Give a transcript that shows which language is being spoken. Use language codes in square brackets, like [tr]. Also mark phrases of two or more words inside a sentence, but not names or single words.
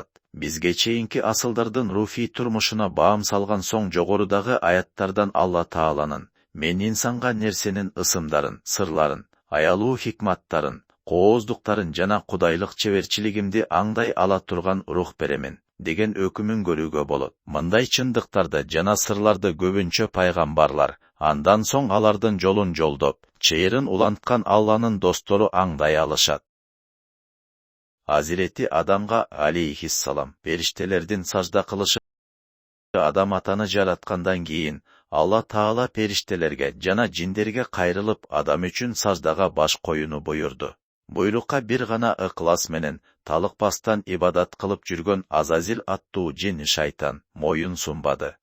[ky] Бизге чейинки асылдардын руфий турмушуна баам салган соң жогорудагы аяттардан Алла Тааланын, мен инсанга нерсенин ысымдарын, сырларын, аялуу хикматтарын, кооздуктарын жана кудайлык чеберчилигимди аңдай ала турган рух беремин деген өкүмүн көрүүгө болот. Мындай чындыктарды жана сырларды көбүнчө пайгамбарлар, андан соң алардын жолун жолдоп, чейрин уланткан Алланын достору аңдай алышат. Азирети Адамга алейхиссалам периштелерден сажда кылышы адам атаны жараткандан кийин Алла Таала периштелерге жана жиндерге кайрылып адам үчүн саждага баш коюну буюрду. Буйрукка бир гана ыклас менен талыкпастан ибадат кылып жүргөн Азазил аттуу жин шайтан моюн сунбады.